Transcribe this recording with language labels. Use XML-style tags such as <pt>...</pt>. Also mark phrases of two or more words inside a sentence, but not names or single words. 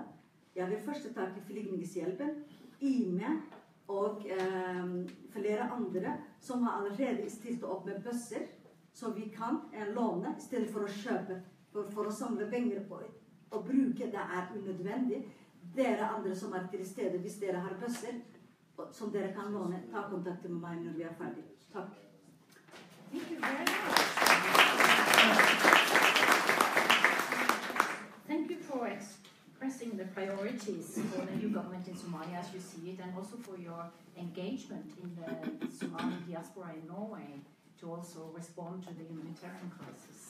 <no>Jeg vil først ta til Flyktninghjelpen, IME og flere andre som har allerede stilt opp med bøsser, så vi kan låne i stedet for å kjøpe, for å samle penger på og bruke. Det er unødvendig. Dere andre som er til stede, hvis dere har bøsser som dere kan låne, ta kontakt med meg når vi er ferdige. Takk.</no> <en>Thank you very much. Thank you for expressing the priorities for the new government in Somalia as you see it, and also for your engagement in the Somali diaspora in Norway to also respond to the humanitarian crisis.</en>